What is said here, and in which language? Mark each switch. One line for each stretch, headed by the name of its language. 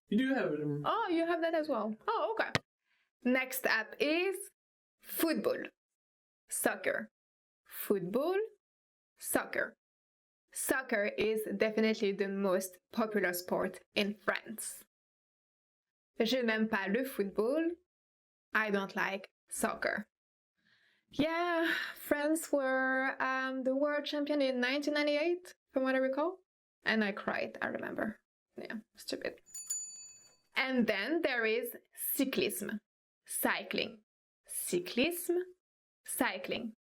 English: You do have it. Oh, you have that as well. Oh, okay. Next up is football. Soccer. Football. Soccer. Soccer is definitely the most popular sport in France.
French: Je n'aime pas le football.
English: I don't like soccer. Yeah, France were the world champion in 1998, from what I recall. And I cried, I remember. Yeah, stupid. And then there is cyclisme. Cycling. Cyclisme. Cycling.